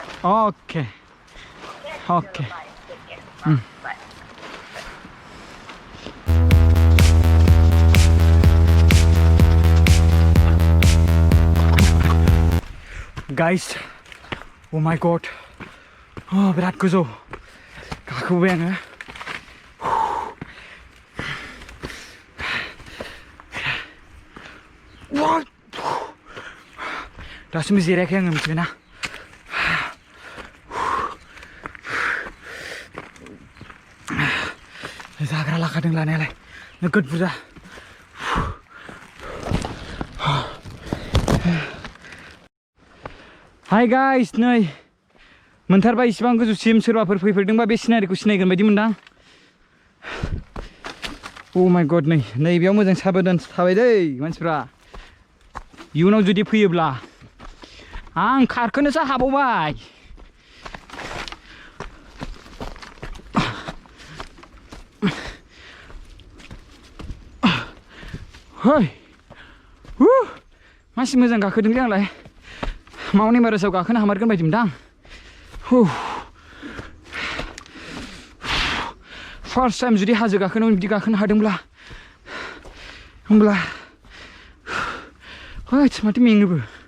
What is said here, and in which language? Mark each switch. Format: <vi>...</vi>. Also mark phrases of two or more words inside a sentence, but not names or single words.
<en>okay bye take care bye guys oh my god</en> <brx>बिराद गोजौ गाखोबाय आङो दासिमबो जिरायाखै आङो मिथिबायना जाग्रा लाखादों लानायालाय नोगोद बुरजा हाय गाइस नै मोनथारबाय इसिबां गोजौसिम सोरबाफोर फैफेरदोंबा बे सिनारिखौ सिनायगोन बायदि मोनदां</brx> <en>oh my god</en> <brx>नै बेयाव मोजां साबधान थाबाय दै मानसिफ्रा इयुनाव जुदि फैयोब्ला आं खारखोनोसो हाबावबाय hey मासि मोजां गाखोदोंलै आंलाय माउन्ट एभारेस्टआव गाखोनो हामारगोन बायदि मोनदां</brx> <en>first time</en> <brx>जुदि हाजो गाखोनायाव बिदि गाखोनो हादोंब्ला होमब्ला माथो मेङोबो</brx>